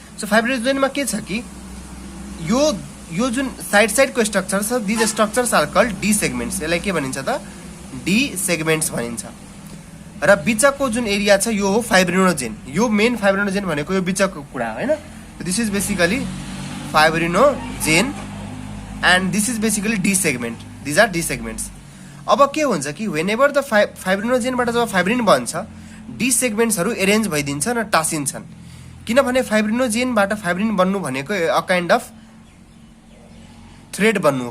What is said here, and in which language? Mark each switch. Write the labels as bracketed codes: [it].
[ne] So फाइब्रिनोजेनमा के छ कि यो जुन साइडको स्ट्रक्चर छ [en] these structures are called D segments, [ne] यसलाई के भनिन्छ त डी सेगमेन्ट्स भनिन्छ। र बिचको जुन एरिया छ यो हो फाइब्रिनोजेन, यो मेन फाइब्रिनोजेन भनेको यो बिचको कुरा हो हैन। [en] This is basically fibrinogen and this is basically D segment, these are D segments. [ne] अब के हुन्छ कि वेनेभर द फाइब्रिनोजेनबाट जब फाइब्रिन बन्छ डी सेगमेन्ट्सहरू एरेन्ज भइदिन्छ र टाँसिन्छन्, किनभने फाइब्रिनोजेनबाट फाइब्रिन बन्नु भनेको [en] a kind of thread [ne] बन्नु हो।